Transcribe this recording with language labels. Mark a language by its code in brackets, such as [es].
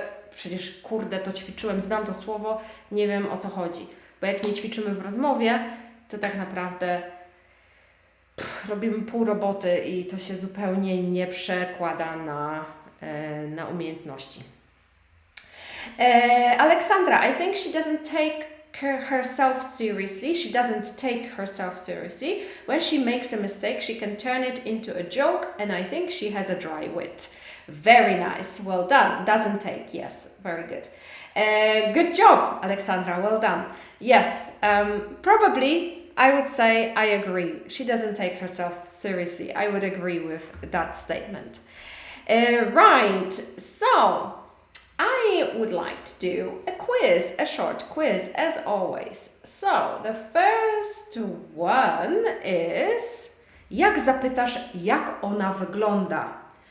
[pl] Przecież kurde, to ćwiczyłem, znam to słowo, nie wiem o co chodzi. Bo jak nie ćwiczymy w rozmowie, to tak naprawdę robimy pół roboty i to się zupełnie nie przekłada na umiejętności. [en] Alexandra, I think she doesn't take herself seriously. She doesn't take herself seriously. When she makes a mistake, she can turn it into a joke, and I think she has a dry wit. Very nice. Well done. Doesn't take. Yes. Very good. Good job, Alexandra. Well done. Yes. Probably I would say I agree. She doesn't take herself seriously. I would agree with that statement. Right. So I would like to do a quiz, a short quiz, as always. So, the first one is, [pl] jak zapytasz, jak ona wygląda?